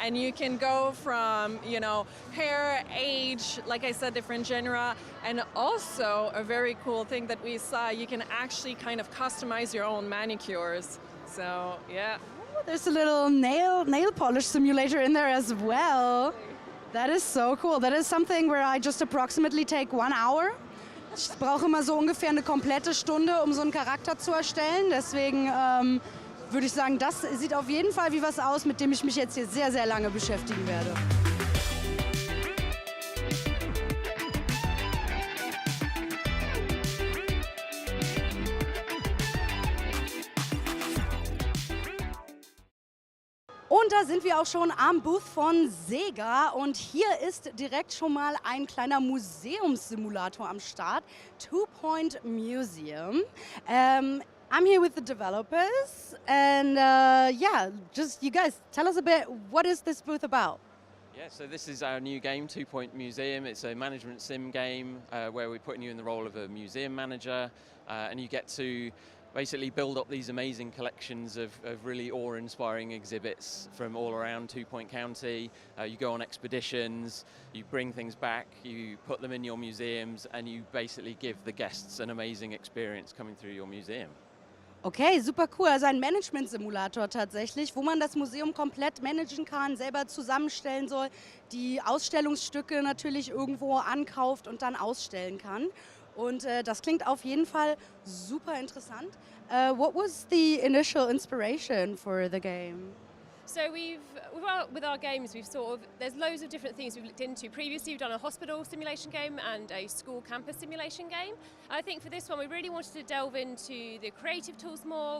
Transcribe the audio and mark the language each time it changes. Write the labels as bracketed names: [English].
[English] And you can go from, you know, hair, age, like I said, different genre, and also a very cool thing that we saw, you can actually kind of customize your own manicures. So, yeah. Oh, there's a little nail polish simulator in there as well. That is so cool. That is something where I just approximately take 1 hour. [German] Ich brauche immer so ungefähr eine komplette Stunde, um so einen Charakter zu erstellen. Deswegen würde ich sagen, das sieht auf jeden Fall wie was aus, mit dem ich mich jetzt hier sehr, sehr lange beschäftigen werde. Und da sind wir auch schon am Booth von Sega und hier ist direkt schon mal ein kleiner Museumssimulator am Start, 2 Point Museum. [English] I'm here with the developers and yeah, just you guys tell us a bit, what is this booth about? Yeah, so this is our new game, 2 Point Museum. It's a management sim game where we're putting you in the role of a museum manager and you get to basically build up these amazing collections of really awe-inspiring exhibits from all around 2 Point County. You go on expeditions, you bring things back, you put them in your museums, and you basically give the guests an amazing experience coming through your museum. Okay, super cool. [German] Also ein Management-Simulator tatsächlich, wo man das Museum komplett managen kann, selber zusammenstellen soll, die Ausstellungsstücke natürlich irgendwo ankauft und dann ausstellen kann. Und das klingt auf jeden Fall super interessant. [English] What was the initial inspiration for the game? So with our games, there's loads of different things we've looked into. Previously, we've done a hospital simulation game and a school campus simulation game. I think for this one, we really wanted to delve into the creative tools more.